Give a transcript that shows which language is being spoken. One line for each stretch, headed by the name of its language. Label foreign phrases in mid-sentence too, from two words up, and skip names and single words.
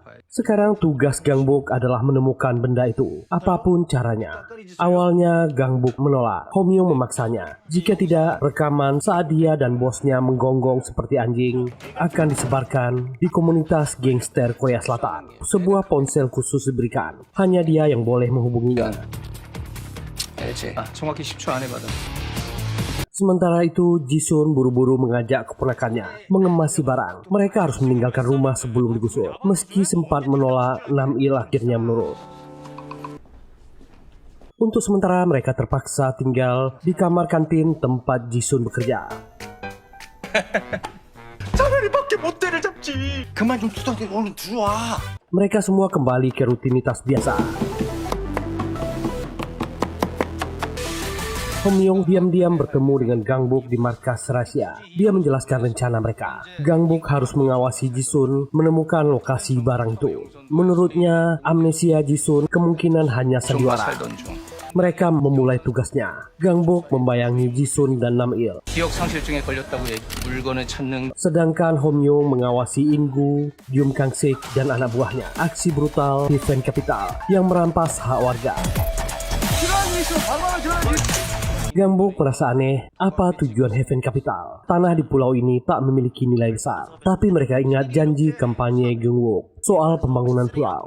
Indonesian: Sekarang tugas Gangbuk adalah menemukan benda itu, apapun caranya. Awalnya Gangbuk menolak, Homyong memaksanya. Jika tidak, rekaman saat dia dan bosnya menggonggong seperti anjing akan disebarkan di komunitas gangster Korea Selatan. Sebuah ponsel khusus diberikan, hanya dia yang boleh menghubunginya. 정확히 10초 안에 받아. Sementara itu, Jisun buru-buru mengajak keponakannya mengemasi barang. Mereka harus meninggalkan rumah sebelum digusur. Meski sempat menolak, Nam-il akhirnya menurut. Untuk sementara mereka terpaksa tinggal di kamar kantin tempat Jisun bekerja.
Korean: 차라리밖에 못 때를 잡지. 그만 좀 투덜대고 얼른 들어와.
Indonesian: Mereka semua kembali ke rutinitas biasa. Homyong diam-diam bertemu dengan Gangbuk di markas rahasia. Dia menjelaskan rencana mereka. Gangbuk harus mengawasi Jisun menemukan lokasi barang itu. Menurutnya, amnesia Jisun kemungkinan hanya sandiwara. Mereka memulai tugasnya. Gangbuk membayangi Jisun dan Nam-il.
Korean: 기억 상실증에 걸렸다고 물건을 찾는
Indonesian: Sedangkan Homyong mengawasi Ingu, Gyum Kang-sik, dan anak buahnya. Aksi brutal Heaven Capital yang merampas hak warga. Gangbuk merasa aneh, apa tujuan Heaven Capital? Tanah di pulau ini tak memiliki nilai besar. Tapi mereka ingat janji kampanye Gyung-wook soal pembangunan pulau.